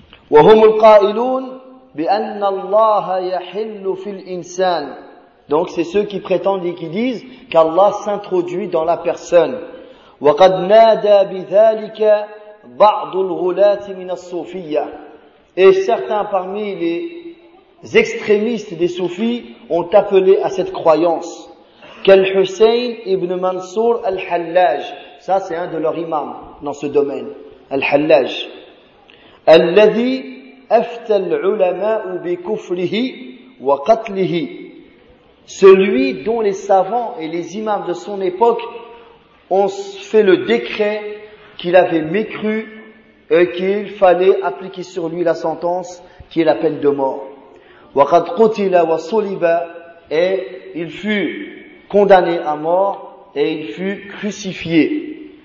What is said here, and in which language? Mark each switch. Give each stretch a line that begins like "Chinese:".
Arabic: وهم القائلون بأن الله يحل في الإنسان.
French: Donc c'est ceux qui prétendent et qui disent qu'Allah s'introduit dans la personne.
Arabic: وقد نادى بذلك بعض الغلاة من الصوفية.
French: Et certains parmi les extrémistes des soufis ont appelé à cette croyance.
Arabic: كالحسين ابن منصور الحلاج.
French: Ça c'est un de leurs imams dans ce domaine.
Arabic: الحلاج. الذي أفتى العلماء بكفره وقتله.
French: Celui dont les savants et les imams de son époque ont fait le décret qu'il avait mécru et qu'il fallait appliquer sur lui la sentence qui est la peine de mort.
Arabic: وقد قتل وصلب.
French: Et il fut condamné à mort et il fut crucifié.